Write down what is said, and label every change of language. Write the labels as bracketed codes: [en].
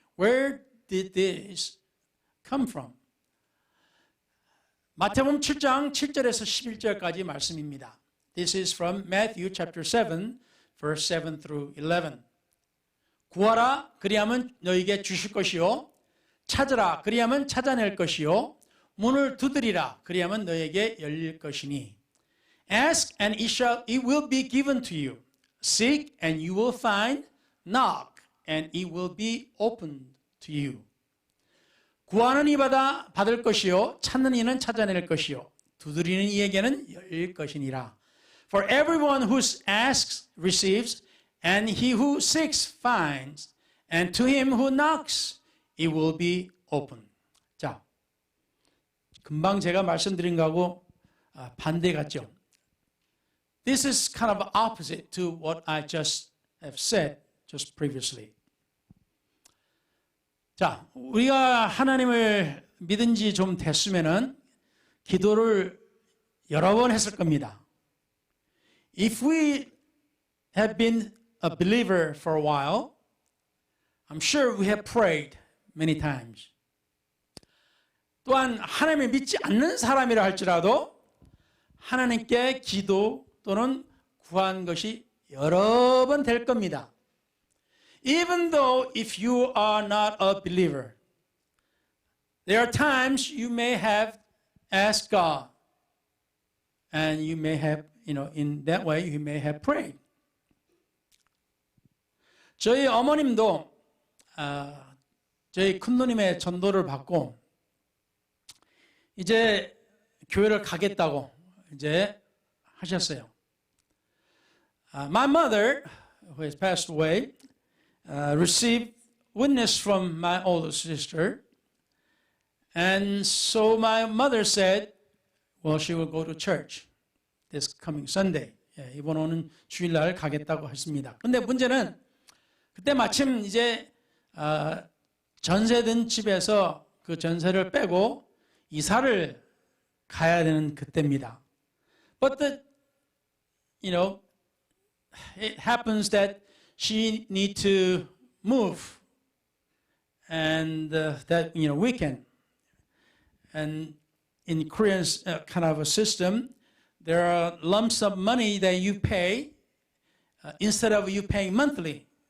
[en] Where did this come from? [ko] 마태복음 7장 7절에서 11절까지 말씀입니다. [en] This is from Matthew chapter 7, verse 7 through 11. [ko] 구하라, 그리하면 너에게 주실 것이요. 찾으라, 그리하면 찾아낼 것이요. 문을 두드리라, 그리하면 너에게 열릴 것이니. [en] Ask and it will be given to you. Seek and you will find. Knock and it will be opened to you. [ko] 구하는 이마다 받을 것이요, 찾는 이는 찾아낼 것이요, 두드리는 이에게는 열릴 것이니라. [en] For everyone who asks receives, and he who seeks finds, and to him who knocks it will be open. [ko] 자, 금방 제가 말씀드린 거하고 반대 같죠? [en] This is kind of opposite to what I just have said just previously. [ko] 자, 우리가 하나님을 믿은 지 좀 됐으면은 기도를 여러 번 했을 겁니다. [en] If we have been a believer for a while, I'm sure we have prayed many times. [ko] 또한 하나님을 믿지 않는 사람이라 할지라도 하나님께 기도 또는 구한 것이 여러 번 될 겁니다. [en] Even though if you are not a believer, there are times you may have asked God, and you may have, in that way you may have prayed. [ko] 저희 어머님도 저희 큰누님의 전도를 받고 이제 교회를 가겠다고 이제 하셨어요. [en] My mother, who has passed away, received witness from my older sister, and so my mother said, well, she will go to church this coming Sunday. [ko] 이번 오는 주일날 가겠다고 했습니다. 그런데 문제는 그때 마침 이제 전세된 집에서 그 전세를 빼고 이사를 가야 되는 그때입니다. [en] But it happens that she need to move, and that weekend. And in Korean's kind of a system, there are lumps of money that you pay instead of you paying monthly.